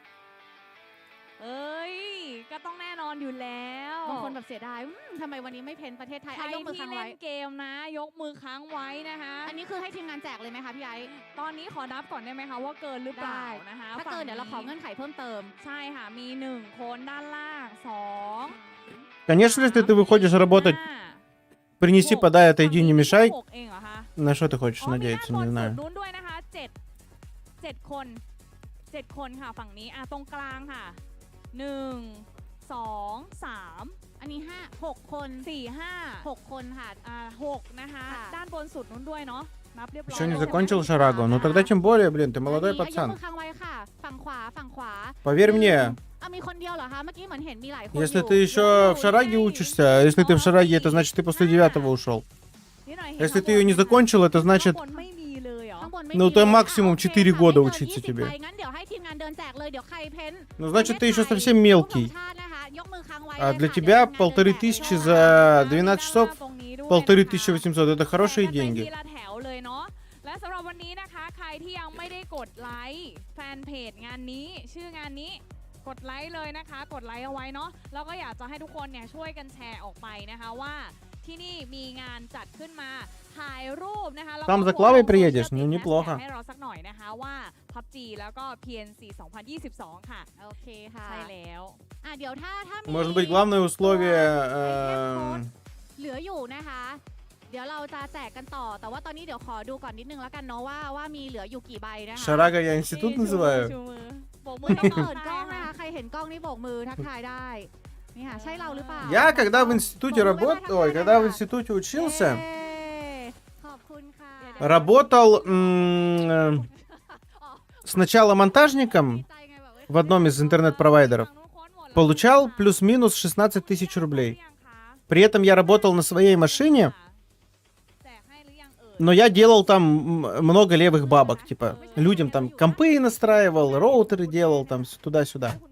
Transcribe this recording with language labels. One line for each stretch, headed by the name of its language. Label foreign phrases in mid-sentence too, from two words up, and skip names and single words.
Thai: ก็ต้องแน่นอนอยู่แล้ว บางคนแบบเสียดายทำไมวันนี้ไม่เพ้นประเทศไทย ยกมือค้างไว้เกมนะยกมือค้างไว้นะคะ อันนี้คือให้ทีมงานแจกเลยไหมคะพี่ไอ ตอนนี้ขอนับก่อนได้ไหมคะว่าเกินหรือเปล่านะคะ ถ้าเกินเดี๋ยวเราขอเงื่อนไขเพิ่มเติม ใช่ค่ะมี1คนด้านล่าง2
Russian: Конечно, если ты выходишь работать, принеси, подай, отойди, не мешай. На что ты хочешь надеяться, не знаю.
Thai: นู้นด้วยนะคะ7คนค่ะฝั่งนี้ตรงกลางค่ะ1 2 3 อันนี้6 คน 4 5 6 คนค่ะ 6นะคะด้านบนสุดนู้นด้วยเนาะนับเรียบร้อย
Russian: Еще не закончил шарагу? Ну тогда тем более, блин, ты молодой пацан.
Thai: ยกมือค้างไว้ค่ะฝั่งขวา
Russian: Поверь мне.
Thai: มีคนเดียวเหรอคะเมื่อกี้เหมือนเห็นมีหลายคน
Russian: Если ты еще в шараге учишься, если ты в шараге, это значит ты после 9-го ушел. Если ты ее не закончил, это значит Ну, это максимум 4 года учиться тебе.
Thai: งั้นเดี๋ยวให้ทีมงานเดินแจกเลยเดี๋ยวใครเพ้น
Russian: Ну, значит, ты еще совсем мелкий.
Thai: ยกมือค้างไว้
Russian: А для тебя 1500 за 12 часов 1500 это хорошие деньги.
Thai: และสำหรับวันนี้นะคะใครที่ยังไม่ได้กดไลค์แฟนเพจงานนี้ชื่องานนี้กดไลค์เลยนะคะกดไลค์เอาไว้เนาะแล้วก็อยากจะให้ทุกคนเนี่ยช่วยกันแชร์ออกไปนะคะว่าที่นี่มีงานจัดขึ้นมาถ่ายรูปนะคะแล้วก็
Russian: Там за Клавой приедешь, ну неплохо.
Thai: ให้เราสักหน่อยนะคะว่า PUBG แล้วก็ PNC 2022 ค่ะโอเคค่ะใช่แล้ว เดี๋ยวถ้ามี
Russian: Может быть, главное условие...
Thai: เหลืออยู่นะคะเดี๋ยวเราจะแจกกันต่อแต่ว่าตอนนี้เดี๋ยวขอดูก่อนนิดนึงแล้วกันเนาะว่ามีเหลืออยู่กี่ใบนะคะ
Russian: Шарага я институт называю.
Thai: โบกมือต้องเปิดกล้องนะคะใครเห็นกล้องนี่โบกมือทักทายได้นี่ค่ะใช่เราหรือเปล่า
Russian: Я когда в институте работал, когда в институте учился,
Thai: ขอบคุณค่ะ
Russian: работал сначала монтажником в одном из интернет-провайдеров. Получал плюс-минус 16 тысяч рублей. При этом я работал на своей машине, но я делал там много левых бабок, типа людям там компы настраивал, роутеры делал там туда-сюда.